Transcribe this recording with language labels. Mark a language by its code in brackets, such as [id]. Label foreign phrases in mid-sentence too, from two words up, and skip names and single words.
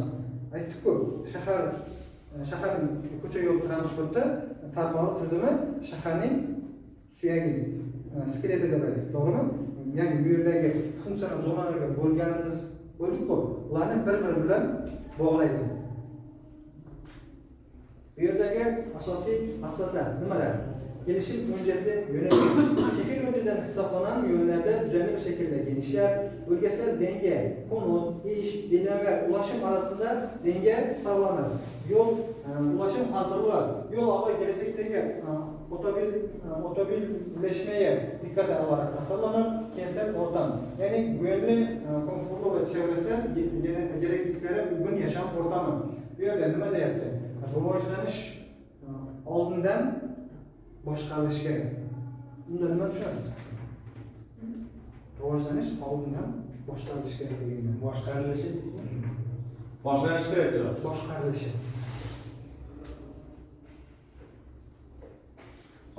[uz] Aytdik-ku, shaharning ko'cha yo'l transporti tarmog'i tizimi shaharning suyagi, skeleti deb aytdik, to'g'rimi? Ya'ni bu yerdagi funksional zonalarga bo'ldik-ku, ularni bir-biri bilan bog'laydi. Bu yerdagi asosiy maqsadlar nimalar? [tr] Gelişim öncesi yönetim. Şehir önceden hesaplanan yönlerde düzenli bir şekilde genişler. Bölgesel denge, konut, iş, dinleme ve ulaşım arasında denge sağlanır. Yol, ulaşım hazırlığı, yol ağı gelecekteki otobilleşmeye dikkate alarak tasarlanır. Kentsel ortam. Yani güvenli, konforlu ve çevresel gerekliliklere uygun yaşam ortamı. [uz] Bu yerde nima deyapti? Rivojlanish oldindan boshqarilishi kerak. Bunda nima tushunasiz? Rivojlanish oldindan boshqarilishi kerak deganman. Boshqarilishi boshlanishi kerak. Boshqarilishi.